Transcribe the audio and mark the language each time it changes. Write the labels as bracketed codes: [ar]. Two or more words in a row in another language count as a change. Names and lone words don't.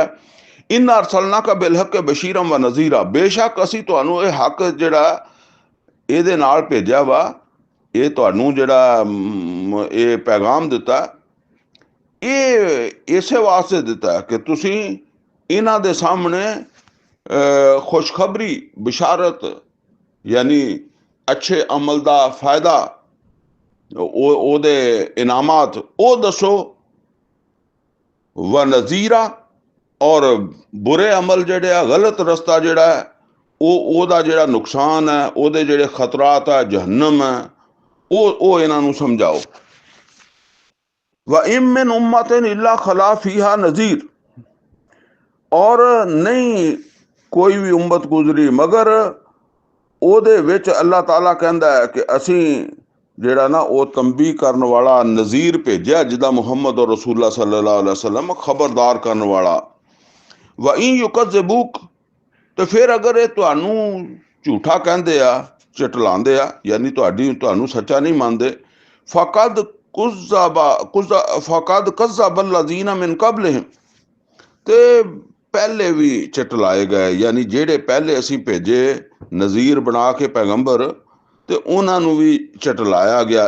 [ar] إن أرسلناك بالحق بشيرا و نذيرا, [pa] ਬੇਸ਼ੱਕ ਅਸੀਂ ਤੁਹਾਨੂੰ ਇਹ ਹੱਕ ਜਿਹੜਾ ਇਹਦੇ ਨਾਲ ਭੇਜਿਆ ਵਾ, ਇਹ ਤੁਹਾਨੂੰ ਜਿਹੜਾ ਇਹ ਪੈਗਾਮ ਦਿੱਤਾ, ਇਹ ਇਸੇ ਵਾਸਤੇ ਦਿੱਤਾ ਕਿ ਤੁਸੀਂ ਇਹਨਾਂ ਦੇ ਸਾਹਮਣੇ ਖੁਸ਼ਖਬਰੀ, ਬਿਸ਼ਾਰਤ, ਯਾਨੀ ਅੱਛੇ ਅਮਲ ਦਾ ਫਾਇਦਾ, ਉਹਦੇ ਇਨਾਮਾਤ ਉਹ ਦੱਸੋ। [ar] و نذيرا, [pa] ਔਰ ਬੁਰੇ ਅਮਲ ਜਿਹੜੇ ਆ, ਗਲਤ ਰਸਤਾ ਜਿਹੜਾ ਹੈ, ਉਹਦਾ ਜਿਹੜਾ ਨੁਕਸਾਨ ਹੈ, ਉਹਦੇ ਜਿਹੜੇ ਖਤਰਾਤ ਹੈ, ਜਹੰਨਮ ਹੈ, ਉਹ ਇਹਨਾਂ ਨੂੰ ਸਮਝਾਓ। [ar] و إن من أمة إلا خلا فيها نذير, [ur] اور نہیں کوئی بھی امت گزری مگر [pa] ਉਹਦੇ ਵਿੱਚ ਅੱਲਾਹ ਤਾਲਾ ਕਹਿੰਦਾ ਹੈ ਕਿ ਅਸੀਂ ਜਿਹੜਾ ਨਾ ਉਹ ਤੰਬੀਹ ਕਰਨ ਵਾਲਾ ਨਜ਼ੀਰ ਭੇਜਿਆ, ਜਿੱਦਾਂ ਮੁਹੰਮਦ ਔਰ ਰਸੂਲullah [ar] صلى الله عليه وسلم [pa] ਖਬਰਦਾਰ ਕਰਨ ਵਾਲਾ। [ar] و إن يكذبوك, [pa] ਤੇ ਫਿਰ ਅਗਰ ਇਹ ਤੁਹਾਨੂੰ ਝੂਠਾ ਕਹਿੰਦੇ ਆ, ਝਟਲਾਉਂਦੇ ਆ, ਯਾਨੀ ਤੁਹਾਨੂੰ ਸੱਚਾ ਨਹੀਂ ਮੰਨਦੇ, [ar] فقد كذب الذين من قبلهم, [pa] ਤੇ ਪਹਿਲੇ ਵੀ ਝਟਲਾਏ ਗਏ, ਯਾਨੀ ਜਿਹੜੇ ਪਹਿਲੇ ਅਸੀਂ ਭੇਜੇ ਨਜ਼ੀਰ ਬਣਾ ਕੇ ਪੈਗੰਬਰ, ਤੇ ਉਹਨਾਂ ਨੂੰ ਵੀ ਝਟਲਾਇਆ ਗਿਆ।